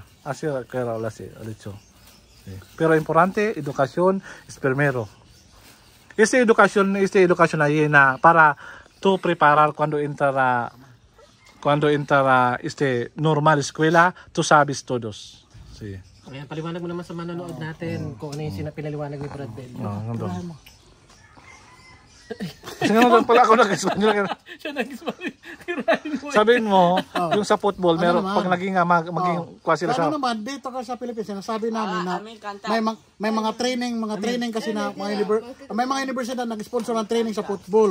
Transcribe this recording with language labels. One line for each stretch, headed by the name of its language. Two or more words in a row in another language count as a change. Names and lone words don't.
Spanish: Así que Raúl así ha dicho. Sí. Pero importante educación es primero. Esta educación ahí para tú preparar cuando entrar normal escuela, tú sabes todos. Sí.
Filipino: Ayan, paliwanag mo naman sa manonood natin kung ano yung pinaliwanag ni Brad Bell. Kasi nga doon pala ako nag-Espanyol. Siya nag-Espanyol. Sabihin mo, yung sa football, meron pag naging kuha sila sa... Ano naman, dito ka sa Pilipinas, sinasabi namin na may mga training kasi na may mga universidad na nag-sponsor ng training sa football.